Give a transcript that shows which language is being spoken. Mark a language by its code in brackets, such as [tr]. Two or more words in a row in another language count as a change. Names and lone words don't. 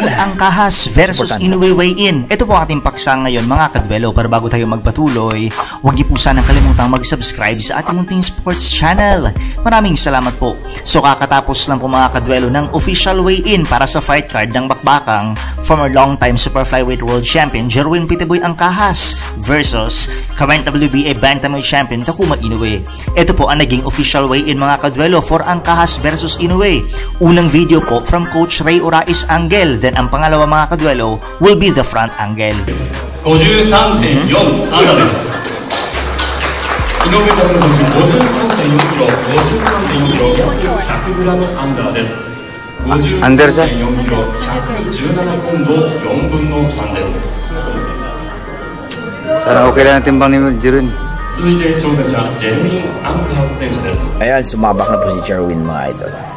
[tl] Angkahas versus Inoue weigh-in. Ito po ating paksa ngayon mga kadwelo. Pero bago tayo magpatuloy, huwag niyo po sanang kalimutang mag-subscribe sa ating munting sports channel. Maraming salamat po. So kakatapos lang po mga kadwelo ng [en] official weigh-in [tl] para sa [en] fight card [tl] ng bakbakang [en] former long-time super flyweight world champion [tl] Jerwin Pretty Boy Angkahas versus [en] current WBA bantamweight champion [tl] Takuma Inoue. Ito po ang naging [en] official weigh-in [tl] mga kadwelo for Angkahas versus Inoue. Unang video po from Coach Ray Orais angle, then ang pangalawa mga kadwelo [en] will be the front angle. [ja] 53.4 安打です。井上拓郎選手 53.4 キロ、53.4キロ、100グラムアンダーです。53.4キロ、117ポンド4分の3です。 [tl] Sana okay lang ang timbang ni Jerwin. [ja] 続いて挑戦者ジェルミン・アンカハス選手です。 [tl] Ayan, sumabak na po si Jerwin mga idol.